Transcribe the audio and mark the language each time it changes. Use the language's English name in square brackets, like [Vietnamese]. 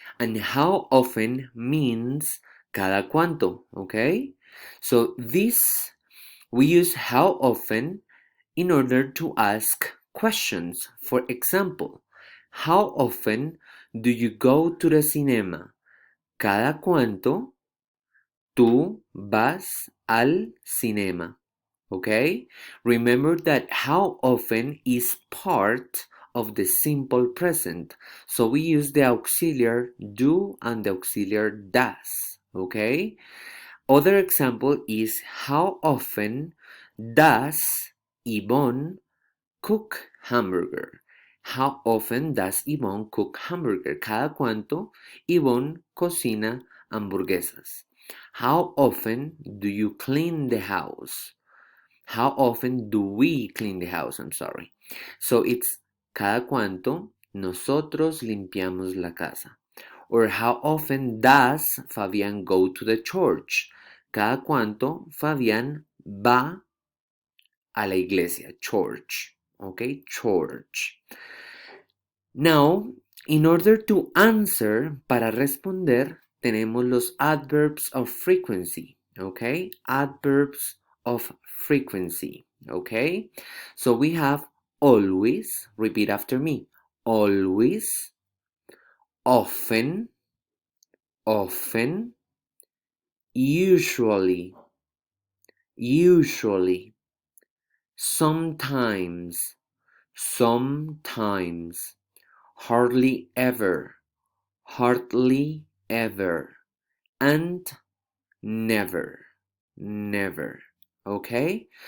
[English] And how often means [Spanish] cada cuánto, [English] okay? So this we use how often in order to ask questions. For example, how often do you go to the cinema? [Spanish] Cada cuánto tú vas al cinema. [English] Okay? Remember that how often is part of the simple present. So we use the auxiliary do and the auxiliary does. Okay? Other example is how often does Yvonne cook hamburger? How often does Yvonne cook hamburger? [Spanish] ¿Cada cuánto Yvonne cocina hamburguesas? [English] How often do you clean the house? How often do we clean the house? I'm sorry. So it's [Spanish] cada cuánto nosotros limpiamos la casa. [English] Or how often does Fabián go to the church? [Spanish] Cada cuánto Fabián va a la iglesia, church. [English] Okay, church. Now, in order to answer, [Spanish] para responder, tenemos los [English] adverbs of frequency. Okay, adverbs of frequency. Okay, so we have always, repeat after me, always, often, often, usually, usually, sometimes, sometimes, hardly ever, hardly ever, and never, never. Okay?